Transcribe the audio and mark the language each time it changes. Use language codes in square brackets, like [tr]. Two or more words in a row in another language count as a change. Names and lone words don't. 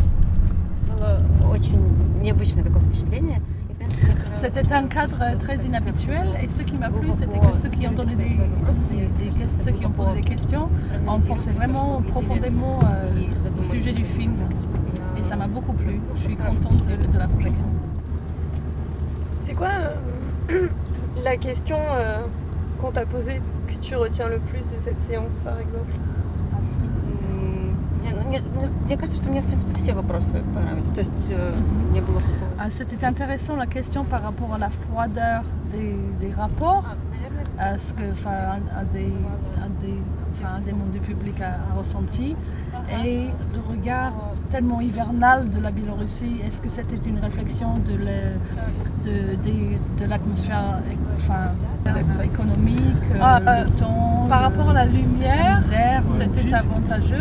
[fr] C'était un cadre très inhabituel et ce qui m'a plu, c'était que ceux qui ont donné ceux qui ont posé des questions ont pensé vraiment profondément au sujet du film et ça m'a beaucoup plu. Je suis contente de la projection. C'est quoi la question qu'on t'a posée que tu retiens le plus de cette séance, par exemple? [ru] Мне кажется, что мне, в принципе, все вопросы понравились. То есть не было такого. [fr] C'était intéressant la question par rapport à la froideur des rapports, ce que un des membres du public a ressenti, et le regard tellement hivernal de la Biélorussie. Est-ce que c'était une réflexion de l'atmosphère économique, le temps, par rapport à la lumière, c'était avantageux.